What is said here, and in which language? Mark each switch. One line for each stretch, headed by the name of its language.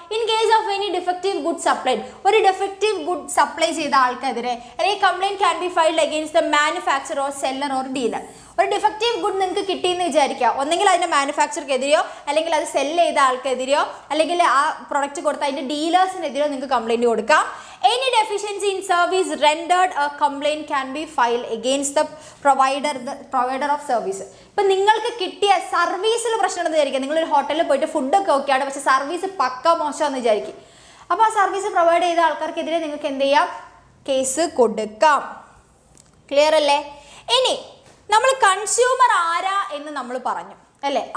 English: in case of any defective good supplied,
Malayalam: ഒരു defective good supply ചെയ്ത ആൾക്കെതിരെ, അല്ലെങ്കിൽ
English: Complaint can be filed against the manufacture or seller or dealer.
Malayalam: ഒരു defective good നിങ്ങൾക്ക് കിട്ടിയെന്ന് വിചാരിക്കുക. ഒന്നെങ്കിൽ അതിൻ്റെ മാനുഫാക്ചർക്കെതിരെയോ, അല്ലെങ്കിൽ അത് സെല്ല് ചെയ്ത ആൾക്കെതിരെയോ, അല്ലെങ്കിൽ ആ പ്രൊഡക്റ്റ് കൊടുത്ത അതിൻ്റെ ഡീലേഴ്സിനെതിരെയോ നിങ്ങൾക്ക് കംപ്ലൈൻറ്റ് കൊടുക്കാം.
English: Any deficiency in service rendered, a complaint can be filed against the provider of service.
Malayalam: ഇപ്പം നിങ്ങൾക്ക് കിട്ടിയ സർവീസിൽ പ്രശ്നം എന്ന് വിചാരിക്കുക. നിങ്ങളൊരു ഹോട്ടലിൽ പോയിട്ട് ഫുഡൊക്കെ ഓക്കെയാണ്, പക്ഷേ സർവീസ് പക്ക മോശമാണെന്ന് വിചാരിക്കും. അപ്പോൾ ആ സർവീസ് പ്രൊവൈഡ് ചെയ്ത ആൾക്കാർക്കെതിരെ നിങ്ങൾക്ക് എന്ത് ചെയ്യാം? കേസ് കൊടുക്കാം. ക്ലിയർ അല്ലേ? ഇനി നമ്മൾ കൺസ്യൂമർ ആരാ എന്ന് നമ്മൾ പറഞ്ഞു അല്ലേ?